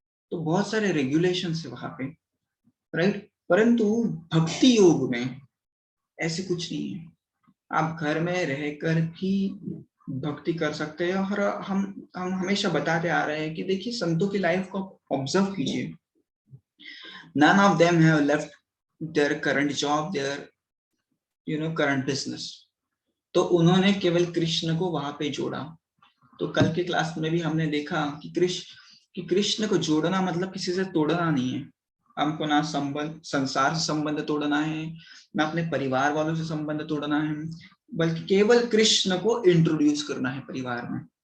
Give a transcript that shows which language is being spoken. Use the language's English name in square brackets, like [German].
[Hindi] तो बहुत सारे रेगुलेशंस है वहां पे। राइट, परंतु भक्ति योग में ऐसे कुछ नहीं है। आप घर में रहकर भी भक्ति कर सकते हैं। और हम हमेशा बताते आ रहे हैं कि देखिए, संतों की लाइफ को ऑब्जर्व कीजिए। [English] none of them have left their current job, their current business। [Hindi] तो उन्होंने केवल कृष्ण को वहां पे जोड़ा। तो कल के क्लास में भी हमने देखा कि कृष्ण को जोड़ना मतलब किसी से तोड़ना नहीं है। हमको ना संसार से संबंध तोड़ना है, ना अपने परिवार वालों से संबंध तोड़ना है, बल्कि केवल कृष्ण को इंट्रोड्यूस करना है परिवार में।